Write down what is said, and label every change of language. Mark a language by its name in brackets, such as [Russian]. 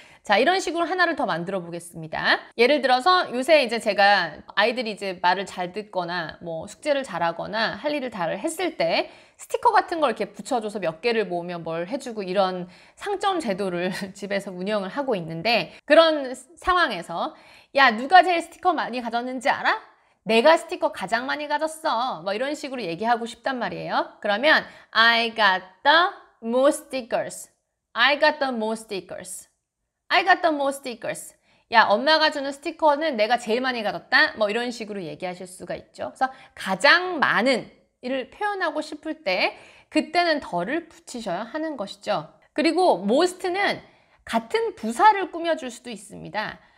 [Korean] 자, 이런 식으로 하나를 더 만들어 보겠습니다. 예를 들어서 요새 이제 제가 아이들이 이제 말을 잘 듣거나 뭐 숙제를 잘하거나 할 일을 다 했을 때 스티커 같은 걸 이렇게 붙여줘서 몇 개를 모으면 뭘 해주고 이런 상점 제도를 집에서 운영을 하고 있는데, 그런 상황에서 야, 누가 제일 스티커 많이 가졌는지 알아? 내가 스티커 가장 많이 가졌어. 뭐 이런 식으로 얘기하고 싶단 말이에요. 그러면 [English] I got the most stickers. I got the most stickers. I got the most stickers. [Korean] 야, 엄마가 주는 스티커는 내가 제일 많이 가졌다. 뭐 이런 식으로 얘기하실 수가 있죠. 그래서 가장 많은 이를 표현하고 싶을 때 그때는 더를 붙이셔야 하는 것이죠. 그리고 most는 같은 부사를 꾸며줄 수도 있습니다.